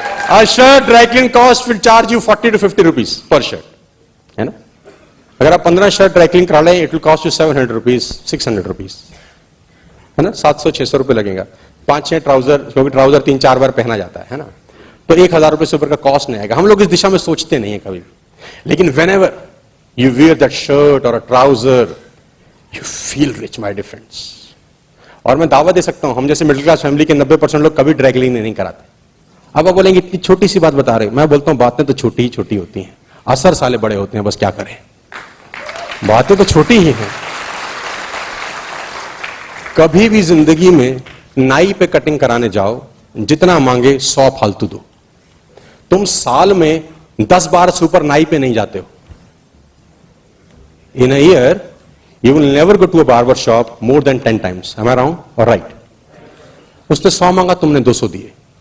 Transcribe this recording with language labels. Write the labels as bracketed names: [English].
[English] A shirt dry clean cost will charge you 40 to 50 rupees per shirt, [Hindi] है ना? अगर आप 15 शर्ट ड्राई क्लीन करा ले, [English] it will cost you 700 rupees, 600 rupees, [Hindi] है ना? 700-600 रुपए लगेगा। 5-6 ट्राउजर, क्योंकि ट्राउजर 3-4 बार पहना जाता है ना? तो 1000 रुपए से ऊपर का कॉस्ट नहीं आएगा। हम लोग इस दिशा में सोचते नहीं है कभी भी, लेकिन [English] whenever you wear that shirt or a trouser, you feel rich, my dear friends. [Hindi] और मैं दावा दे सकता हूं, हम जैसे मिडिल क्लास फैमिली के 90% लोग कभी ड्राई क्लीन नहीं कराते। अब आप बोलेंगे इतनी छोटी सी बात बता रहे, मैं बोलता हूं बातें तो छोटी ही छोटी होती हैं, असर साले बड़े होते हैं, बस क्या करें, बातें तो छोटी ही हैं। कभी भी जिंदगी में नाई पे कटिंग कराने जाओ, जितना मांगे 100 फालतू दो। तुम साल में 10 बार से ऊपर नाई पे नहीं जाते हो। [English] In a year you will never go to a barber shop more than 10 times. Am I wrong or right? [Hindi] उसने 100 मांगा, तुमने 200 दिए।